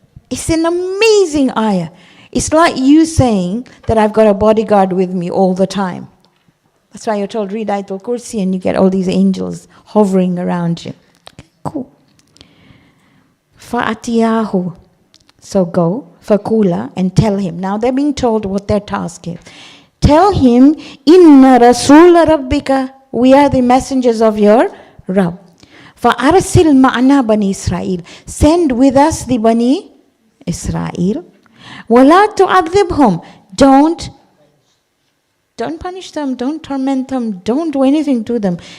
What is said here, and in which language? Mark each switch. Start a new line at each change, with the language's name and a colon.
English: It's an amazing ayah. It's like you saying that I've got a bodyguard with me all the time. That's why you're told read Ayatul Kursi and you get all these angels hovering around you. Okay, cool.
Arabic: فَأَتِيَاهُ.
English: So go, فَقُولَ, and tell him. Now they're being told what their task is. Tell him,
Arabic: إِنَّ رَسُولَ رَبِّكَ.
English: We are the messengers of your Rabb.
Arabic: فَأَرْسِلْ مَعْنَا بَنِي إِسْرَائِيل.
English: Send with us the Bani Israel.
Arabic: وَلَا تُعَذِّبْهُمْ.
English: Don't punish them, don't torment them, don't do anything to them.